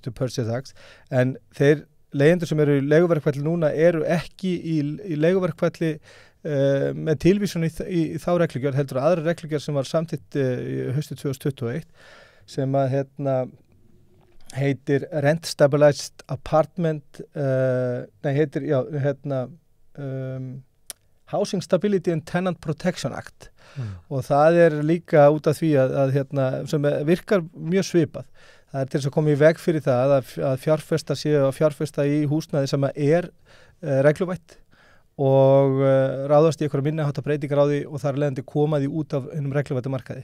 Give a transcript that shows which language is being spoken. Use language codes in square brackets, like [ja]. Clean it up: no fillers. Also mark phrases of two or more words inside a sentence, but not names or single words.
[is] to Purchase Act en þeir leigjendur sem eru í leiguverkfalli núna eru ekki í leiguverkfalli með tilvísun í þá reglugerð heldur aðra reglugerð sem var samþykkt í haustið 2021 sem að heitir Rent Stabilized Apartment Housing Stability and Tenant Protection Act og það líka út af því að sem virkar mjög svipað. Það til þess að koma í veg fyrir það að fjárfesta í húsnæði sem regluvætt og ráðast í einhverja minniháttar breytingar á því og þar leiðandi koma því út af einum regluvættu markaði.